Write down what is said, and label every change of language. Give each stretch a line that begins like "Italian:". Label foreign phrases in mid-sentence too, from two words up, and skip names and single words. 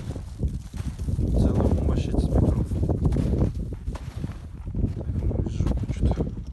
Russian: Целый вообще
Kazakh: жетіспей тұр. Тайфунның өзі жоқ что-то.